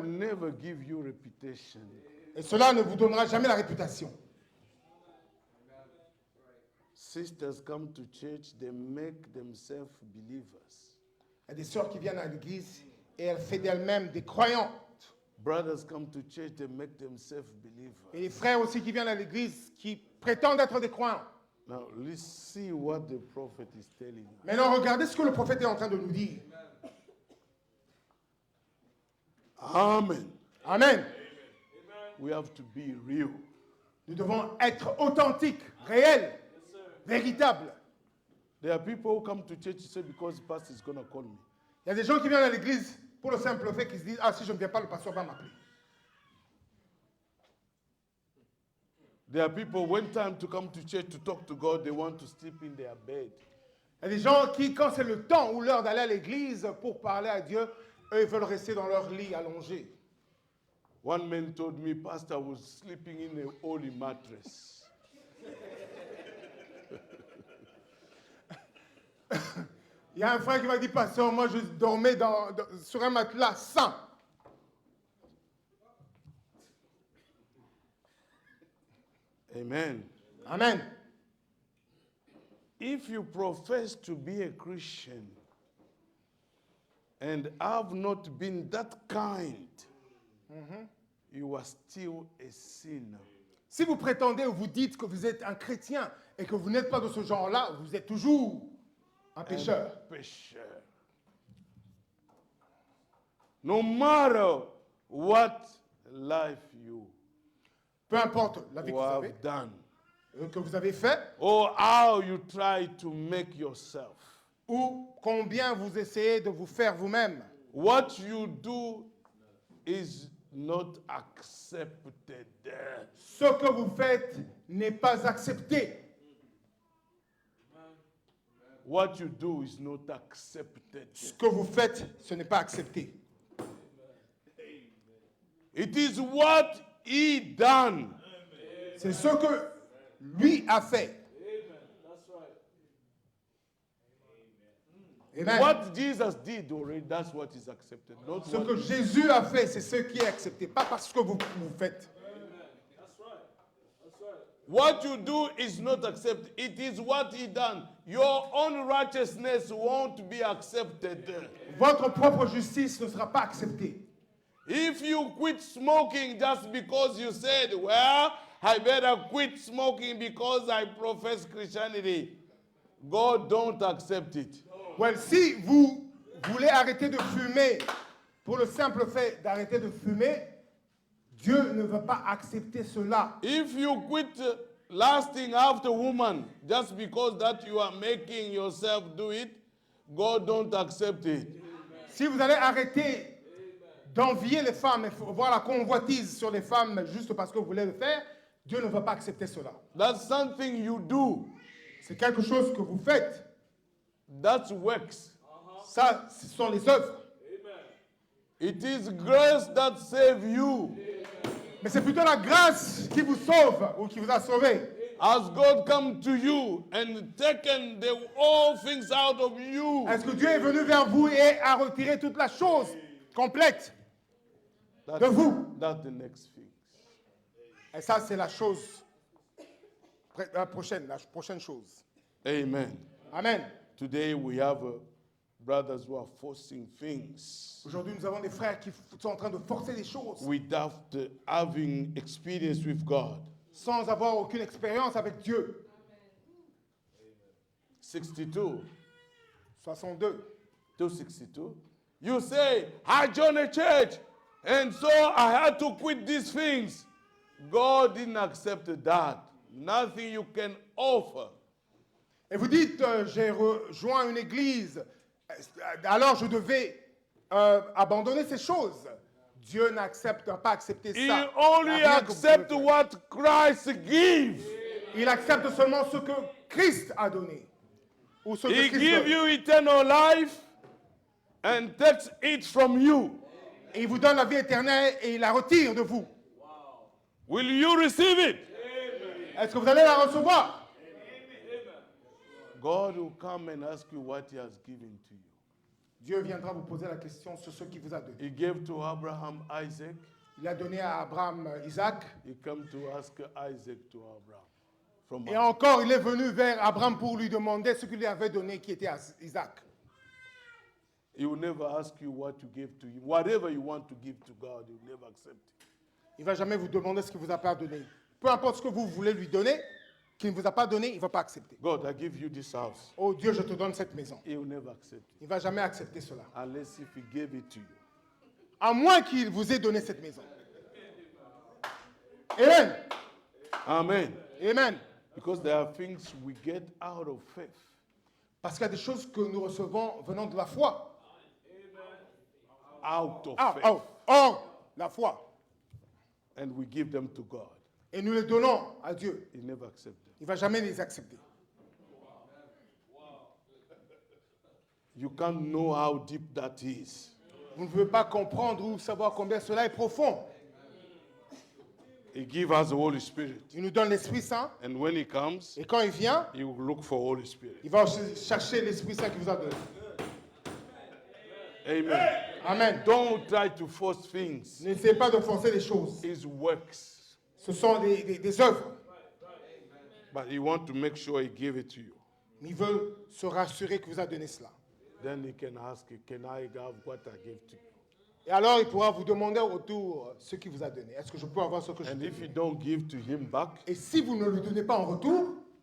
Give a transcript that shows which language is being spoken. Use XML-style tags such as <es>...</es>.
<en>will never give you reputation.</en> <fr>Et cela ne vous donnera jamais la réputation.</fr> <en>Sisters come to church, they make themselves believers.</en> <fr>Il y a des sœurs qui viennent à l'église et elles font d'elles-mêmes des croyantes.</fr> <en>Brothers come to church, they make themselves believers.</en> <fr>Et les frères aussi qui viennent à l'église qui prétendent être des croyants.</fr> <en>Now, let's see what the prophet is telling us.</en> <fr>Maintenant, regardez ce que le prophète est en train de nous dire.</fr> <en>Amen.</en> <fr>Amen.</fr> <en>We have to be real.</en> <fr>Nous devons être authentiques, réels, véritables.</fr> <en>There are people who come to church and say, because the pastor is going to call me.</en> <fr>Il y a des gens qui viennent à l'église pour le simple fait qu'ils se disent, ah, si je ne viens pas, le pasteur va m'appeler.</fr> <en>There are people, when time to come to church to talk to God, they want to sleep in their bed.</en> <fr>Il y a des gens qui, quand c'est le temps ou l'heure d'aller à l'église pour parler à Dieu, eux, ils veulent rester dans leur lit allongé.</fr> <en>One man told me, Pastor was sleeping in a holy mattress.</en> <fr>Il y a un frère qui m'a dit, pasteur, moi je dormais sur un matelas saint.</fr> <en>Amen.</en> <fr>Amen.</fr> <en>If you profess to be a Christian and have not been that kind, you are still a sinner.</en> <fr>Si vous prétendez ou vous dites que vous êtes un chrétien et que vous n'êtes pas de ce genre-là, vous êtes toujours un pécheur. Pécheur.</fr> <en>No matter what life you</en> <fr>Peu importe la vie</fr> <en>done,</en> <fr>que vous avez fait</fr> <en>or how you try to make yourself,</en> <fr>ou combien vous essayez de vous faire vous-même.</fr> <en>what you do is not accepted.</en> <fr>Ce que vous faites n'est pas accepté.</fr> <en>What you do is not accepted.</en> <fr>Ce que vous faites, ce n'est pas accepté.</fr> <en>It is what he done.</en> <fr>C'est ce que lui a fait.</fr> <en>Amen. What Jesus did already, that's what is accepted. Not</en> <fr>Ce</fr> <en>what</en> <fr>que Jésus a fait, c'est ce qui est accepté, pas parce que vous faites.</fr> <en>What you do is not accepted. It is what he done. Your own righteousness won't be accepted.</en> <fr>Votre propre justice ne sera pas acceptée.</fr> <en>If you quit smoking just because you said, well, I better quit smoking because I profess Christianity, God don't accept it.</en> <fr>Well, si vous voulez arrêter de fumer pour le simple fait d'arrêter de fumer, Dieu ne veut pas accepter cela.</fr> <en>If you quit lusting after woman just because that you are making yourself do it, God don't accept it.</en> <fr>Si vous allez arrêter d'envier les femmes et voir la convoitise sur les femmes juste parce que vous voulez le faire, Dieu ne va pas accepter cela.</fr> <en>That's something you do.</en> <fr>C'est quelque chose que vous faites.</fr> <en>That's works.</en> <fr>Ça, ce sont les œuvres.</fr> <en>It is grace that save you.</en> <fr>Mais c'est plutôt la grâce qui vous sauve ou qui vous a sauvé.</fr> <en>Has God come to you and taken all things out of you?</en> <fr>Est-ce que Dieu est venu vers vous et a retiré toute la chose complète de vous?</fr> <en>That's the next thing.</en> <fr>Et ça, c'est la chose, la prochaine chose.</fr> <en>Amen.</en> <fr>Amen.</fr> <en>Today we have brothers who are forcing things</en> <fr>Aujourd'hui, nous avons des frères qui sont en train de forcer les choses</fr> <en>without having experience with God.</en> <fr>sans avoir aucune expérience avec Dieu.</fr> <en>62.</en> <fr>62.</fr> <en>262. You say, I joined a church, and so I had to quit these things. God didn't accept that. Nothing you can offer.</en> <fr>Et vous dites, j'ai rejoint une église, alors je devais abandonner ces choses. Dieu n'a pas accepté ça.</fr> <en>He only</en> <fr>Il n'y a rien que vous</fr> <en>accepts</en> <fr>pouvez faire.</fr> <en>what Christ gives.</en> <fr>Il accepte seulement ce que Christ a donné. Ou ce que</fr> <en>He Christ gives</en> <fr>donne.</fr> <en>you eternal life and takes it from you.</en> <fr>Et il vous donne la vie éternelle et il la retire de vous.</fr> <en>Will you receive it?</en> <fr>Est-ce que vous allez la recevoir?</fr> <en>God will come and ask you what he has given to you.</en> <fr>Dieu viendra vous poser la question sur ce qu'il vous a donné.</fr> <en>He gave to Abraham Isaac.</en> <fr>Il a donné à Abraham Isaac.</fr> <en>He came to ask Isaac to Abraham. From</en> <fr>Et encore, il est venu vers Abraham pour lui demander ce qu'il lui avait donné, qui était à Isaac.</fr> <en>He will never ask you what you gave to him. Whatever you want to give to God, he will never accept it.</en> <fr>Il ne va jamais vous demander ce qu'il ne vous a pas donné. Peu importe ce que vous voulez lui donner, qu'il ne vous a pas donné, il ne va pas accepter.</fr> <en>God, I give you this house.</en> <fr>Oh Dieu, je te donne cette maison.</fr> <en>He will never accept it</en> <fr>Il ne va jamais accepter cela.</fr> <en>unless if he gave it to you.</en> <fr>à moins qu'il vous ait donné cette maison.</fr> <en>Amen.</en> <fr>Amen. Amen.</fr> <en>Because there are things we get out of faith.</en> <fr>Parce qu'il y a des choses que nous recevons venant de la foi.</fr> <en>Out of</en> <fr>Ah,</fr> <en>faith.</en> <fr>oh, or, la foi.</fr> <en>And we give them to God.</en> <fr>Et nous les donnons à Dieu.</fr> <en>He never accepts them.</en> <fr>Il ne va jamais les accepter.</fr> <en>You can't know how deep that is.</en> <fr>Vous ne pouvez pas comprendre ou savoir combien cela est profond.</fr> <en>He gives us the Holy Spirit.</en> <fr>Il nous donne l'Esprit Saint.</fr> <en>And when he comes,</en> <fr>Et quand il vient,</fr> <en>he will look for Holy Spirit.</en> <fr>il va chercher l'Esprit Saint qui vous a donné.</fr> <en>Amen.</en> <fr>Amen.</fr> <en>Don't try to force things.</en> <fr>N'essayez pas de forcer les choses.</fr> <en>His works.</en> <fr>Ce sont des œuvres.</fr> <en>But he wants to make sure he give it to you.</en> <fr>Mais il veut se rassurer que vous a donné cela.</fr> <en>Then he can ask you, can I have what I gave to you?</en> <fr>Et alors, il pourra vous demander au retour ce qu'il vous a donné. Est-ce que je peux avoir ce que je</fr> <en>And</en> <fr>t'ai</fr> <en>if you</en> <fr>donné?</fr> <en>don't give to him back,</en> <fr>Et si vous ne lui donnez pas en retour,</fr>